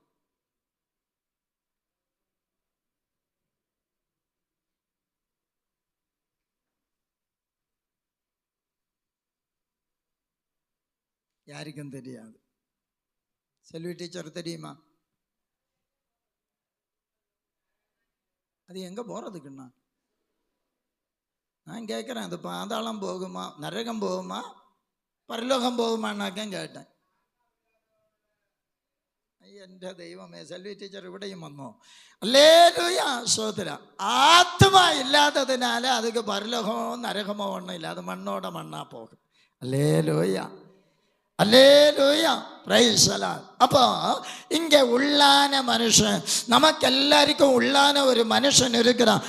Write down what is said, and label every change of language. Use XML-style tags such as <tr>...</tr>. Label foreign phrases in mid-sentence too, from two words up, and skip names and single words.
<ta>யாருக்கும் தெரியாது. செல்வி டீச்சர் தெரியுமா? அது எங்கே போகிறதுக்குண்ணா நான் கேட்குறேன். அது பாதாளம் போகுமா நரகம் போகுமா பரலோகம் போகுமான்னாக்கேன் கேட்டேன்.</ta> <ml>എൻ്റെ ദൈവമേ, സെൽവി ടീച്ചർ ഇവിടെയും വന്നു.</ml> <ta>அல்லேலூயா, சோதரம். ஆத்மா இல்லாததுனால அதுக்கு பரலோகமோ நரகமோ ஒன்றும் இல்லை. அது மண்ணோட மண்ணா போகும். அல்லேலூயா, அல்லேலூயா, பிரைஸ் எல்லாம். அப்போ இங்கே உள்ளான மனுஷன், நமக்கு எல்லாருக்கும் உள்ளான ஒரு மனுஷன் இருக்கிறான்.</ta>